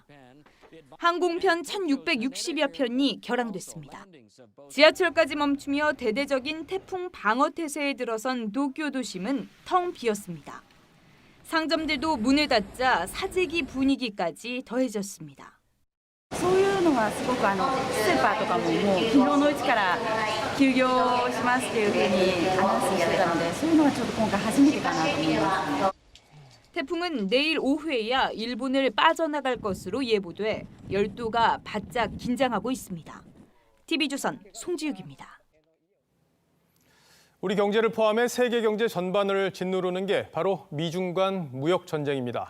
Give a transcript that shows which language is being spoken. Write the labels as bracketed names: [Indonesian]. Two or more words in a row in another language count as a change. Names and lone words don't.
[Korean] 항공편 1,660여 편이 결항됐습니다. 지하철까지 멈추며 대대적인 태풍 방어 태세에 들어선 도쿄 도심은 텅 비었습니다. 상점들도 문을 닫자 사재기 분위기까지 더해졌습니다. [Japanese] そういうのはすごくスーパーとかももう昨日のうちから休業しますっていうふうにアナウンスしてたので、そういうのはちょっと今回初めてかなと思います。 [Korean] 태풍은 내일 오후에야 일본을 빠져나갈 것으로 예보돼 열도가 바짝 긴장하고 있습니다. TV조선 송지욱입니다. 우리 경제를 포함해 세계 경제 전반을 짓누르는 게 바로 미중 간 무역 전쟁입니다.